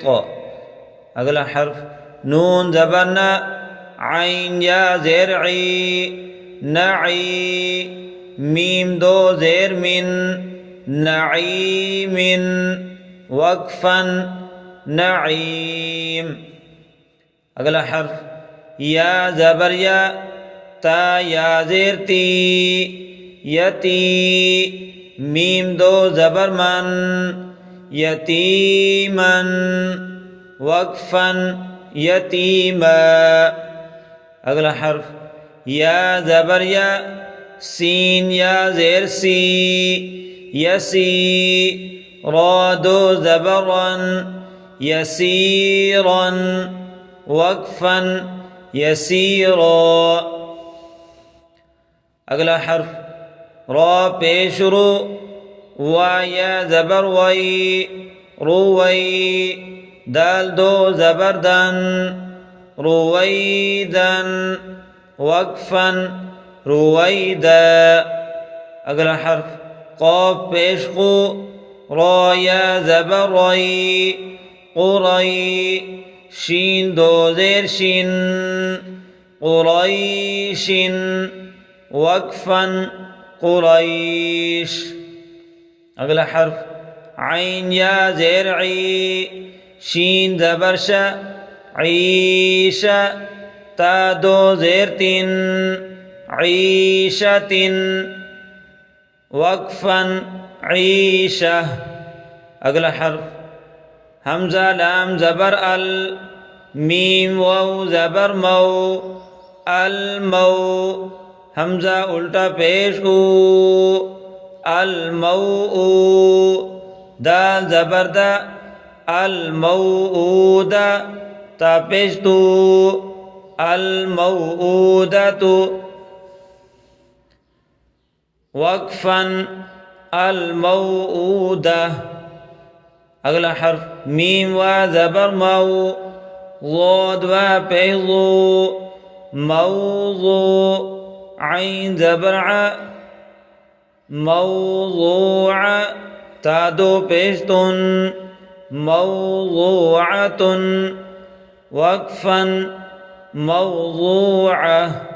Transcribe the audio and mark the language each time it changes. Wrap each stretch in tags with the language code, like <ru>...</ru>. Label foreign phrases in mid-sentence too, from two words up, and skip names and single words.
<ur>اگلا حرف نون زبر نا، عین یا زیر عی، نعی۔ میم دو زیر من، نعیم، وقفاً، نعیم۔ اگلا حرف یا زبر یا، تا یا زیر تی، یتی۔ میم دو زبر من، یتیماً، وقفاً، یتیما۔ اگلا حرف یا زبر یا، سین یا زیر سی، یسی را دو زبرن یسیرن وقفن یسیرا. اگلا حرف را پیش رو و یا زبر وی روی دال دو زبردن رویدن وقفن رویدا. اگلا حرف قاف پیش قو را یا زبر ری قری شین دو زیر شین قریشن وقفن قریش. اگلا حرف عین یا زیر عی شین زبر شا عیشا تا دو زیر تین عیشتن وقفن عیشہ. اگلا حرف حمزہ لام زبر ال میم واو زبر مو المو حمزہ الٹا پیش او المو دال زبر دا الموعودہ تا پیش تو الموعودۃ وقفن الموعودہ. اگلا حرف میم و زبر مو ضاد و پیضو موضوع عین زبر ع موضوع تا دو پیشتن موضوعۃ وقفن موضوعہ.</ur>